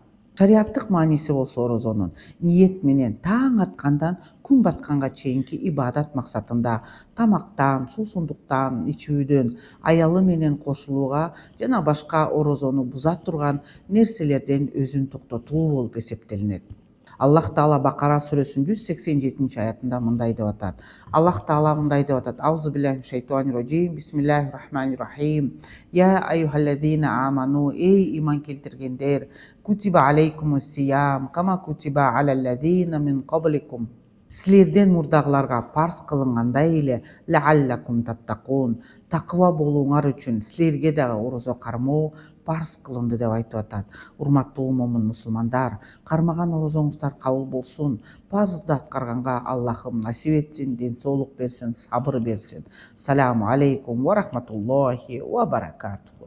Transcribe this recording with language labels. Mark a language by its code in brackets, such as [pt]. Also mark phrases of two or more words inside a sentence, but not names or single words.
[ky] Шариаттык мааниси болсо орозонун ниет менен таң аткандан күн батканга чейинки ибадат максатында тамактан, суусундуктан ичүүдөн, аялы менен кошулууга жана башка орозону буза турган нерселерден өзүн токтотуу болуп эсептелинет. Аллах Таала Бакара сүрөсүнүн 180-аятында мындай деп атат. Аллах Таала мындай деп атат. [ar] بسم الله الرحمن الرحيم. يا أيها الذين آمنوا, [ky] эй иман келтиргендер, [ar] كتب عليكم الصيام كما كتب على الذين من قبلكم. [ky] Силерден мурдагыларга парз кылынгандай эле [ar] لعلكم تتقون, [ky] такыба болууңар үчүн силерге дагы орозо кармоо парз кылынды деп айтып атат. Урматтуу момун мусулмандар, кармаган орозоңуздар кабыл болсун. Парзды аткарганга Аллахым насип этсин, ден соолук берсин, сабыр берсин. [ar] السلام عليكم ورحمة الله وبركاته.